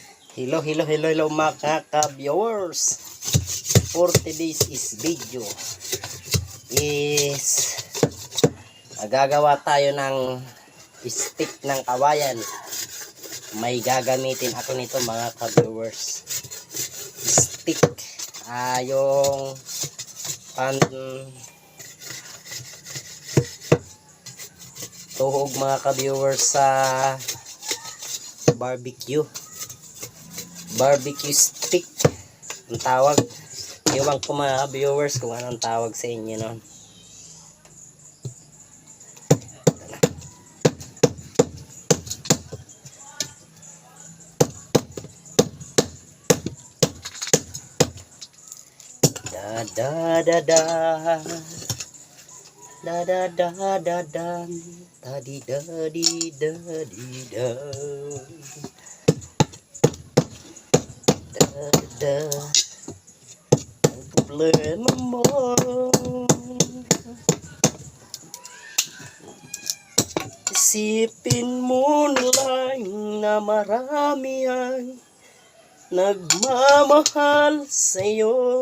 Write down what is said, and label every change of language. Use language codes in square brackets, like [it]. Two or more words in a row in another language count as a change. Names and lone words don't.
[tl] Hello mga ka-viewers. [en] For today's video [tl] is gagawa tayo ng stick ng kawayan. May gagamitin ako nito mga ka-viewers. Stick. Yung tuhog mga ka-viewers sa [en] barbecue stick [tl] ang tawag. Iwan ko mga viewers kung anong tawag sa inyo nun. Da da da da da da da da da da di da di da di da da. Ang problema mo, isipin mo na lang na marami ang nagmamahal sa'yo.